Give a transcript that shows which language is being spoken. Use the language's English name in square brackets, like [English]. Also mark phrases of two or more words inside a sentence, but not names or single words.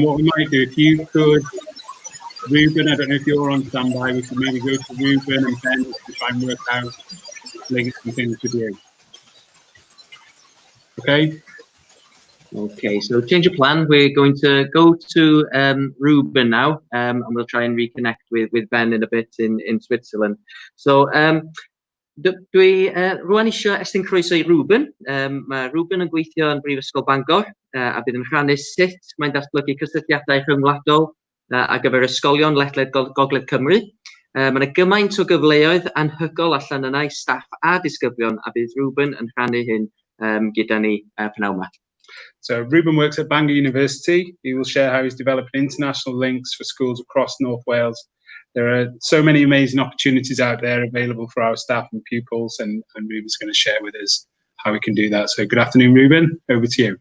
[English] What we might do, if you could, Ruben, I don't know if you're on standby, we could maybe go to Ruben and Ben to try and work out links and things to do. Okay? Okay, so change of plan. We're going to go to Ruben now, and we'll try and reconnect with Ben in a bit in Switzerland. So, [Welsh] dwi rwan isio estyn croeso i Ruben. Mae Ruben yn gweithio yn Brifysgol Bangor, a bydd yn rhannu sut mae'n datblygu cysylltiadau rhyngwladol ar gyfer ysgolion ledled Gogledd Cymru. Mae yna gymaint o gyfleoedd anhygol allan yna i staff a disgyblion, a bydd Ruben yn rhannu hyn gyda ni pnawn yma. [English] So Ruben works at Bangor University. He will share how he's developed international links for schools across North Wales. There are so many amazing opportunities out there available for our staff and pupils, and Ruben's going to share with us how we can do that. So good afternoon, Ruben. Over to you.